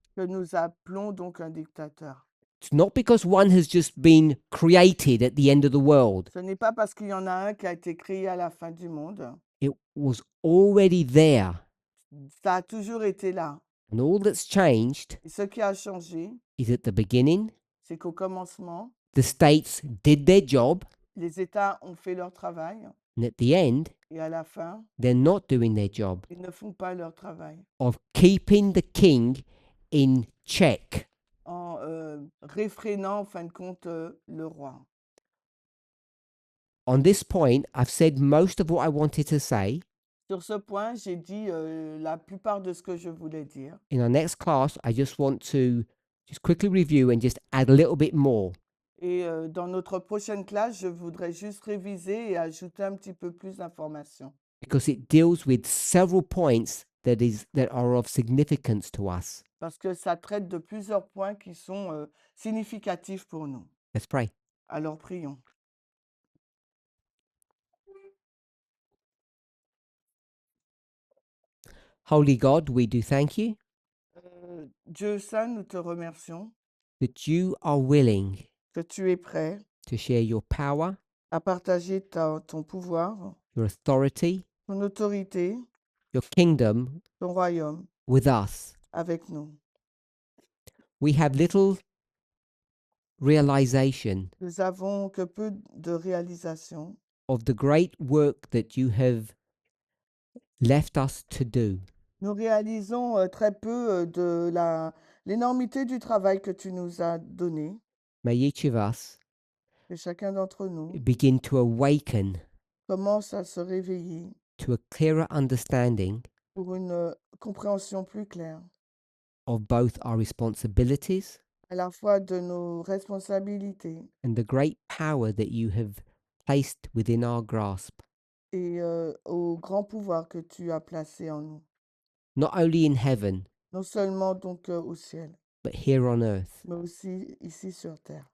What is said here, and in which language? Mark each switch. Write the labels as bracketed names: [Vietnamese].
[French] que nous appelons donc un dictateur. [English] It's not because one has just been created at the end of the world. [French] Ce n'est pas parce qu'il y en a un qui a été créé à la fin du monde. [English] It was already there. [French] Ça a toujours été là. [English] And all that's changed [French] Et ce qui a changé, [English] is at the beginning, [French] c'est qu'au commencement, [English] the states did their job, [French] les États ont fait leur travail [English] and at the end, [French] et à la fin, [English] they're not doing their job [French] ils ne font pas leur travail [English] of keeping the king in check. [French] en réfrénant en fin de compte le roi. [English] On this point, I've said most of what I wanted to say. [French] Sur ce point, j'ai dit la plupart de ce que je voulais dire. [English] In our next class, I just want to just quickly review and just add a little bit more. [French] Et dans notre prochaine classe, je voudrais juste réviser et ajouter un petit peu plus d'informations. [English] Because it deals with several points that are of significance to us. [French] Parce que ça traite de plusieurs points qui sont significatifs pour nous. [English] Let's pray. [French] Alors prions. [English] Holy God, we do thank you [French] Dieu Saint, nous te remercions [English] that you are willing [French] que tu es prêt [English] to share your power, [French] à partager ton pouvoir, [English] your authority, [French] ton autorité, [English] your kingdom [French] ton royaume [English] with us. [French] avec nous. [English] We have little realization [French] Nous avons que peu de réalisation [English] of the great work that you have left us to do. [French] Nous réalisons très peu de l'énormité du travail que tu nous as donné, [English] May each of us [French] que chacun d'entre nous [English] begin to awaken [French] commence à se réveiller [English] to a clearer understanding [French] pour une compréhension plus claire, [English] of both our responsibilities [French] à la fois de nos responsabilités [English] and the great power that you have placed within our grasp, [French] et au grand pouvoir que tu as placé en nous, [English] not only in heaven, [French] non seulement donc au ciel, [English] but here on earth. [French] mais aussi ici sur terre.